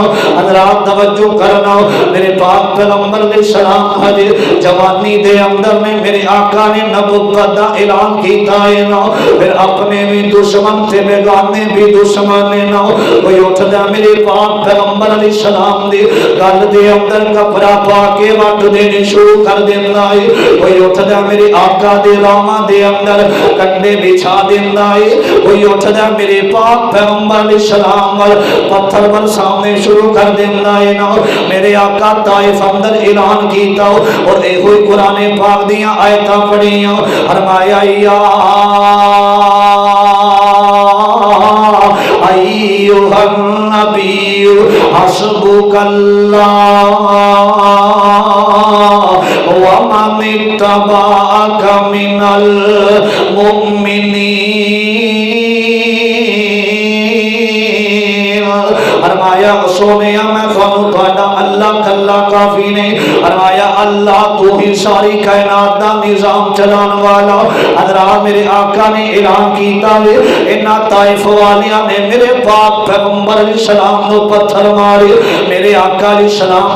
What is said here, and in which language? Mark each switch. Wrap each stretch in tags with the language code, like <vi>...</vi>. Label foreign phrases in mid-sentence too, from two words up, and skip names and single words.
<pa>حضرات توجہ کرنا، میرے پاک پیغمبر علیہ السلام ہجے جوانی دے اندر میں میرے آقا نے نبوت دا اعلان کیتا ہے نا، پھر اپنے بھی دشمن تھے بیگانے بھی دشمن نے نا۔ کوئی اٹھدا میرے پاک پیغمبر علیہ السلام دی گل دے اندر کپڑا پا کے وٹ دینے شروع کر دیندا ہے، کوئی اٹھدا میرے آقا دے راواں دے اندر کنڈے بچھا دیندا ہے، کوئی اٹھدا میرے پاک پیغمبر علیہ السلام ور پتھر برسانے شروع کر دیندا ہے نا۔ میرے آقا طائف اندر اعلان کیتا اور اے ہوئی قرآن پاک دیاں آیتاں پڑھیاں،</pa> <ar>فرمایا یا ایھا النبی حسبک اللہ ومن اتبعک من المؤمنین۔</ar> <pa>فرمایا سونیا میں تھانوں اللہ کلا کافی نہیں، فرمایا اللہ تو ہی ساری کائنات دا نظام چلان والا حضرات میرے آقا نے اعلان کیتا ہے انہاں طائف والیاں نے میرے پاک پیغمبر علیہ السلام نو پتھر مارے میرے آقا علیہ السلام</pa>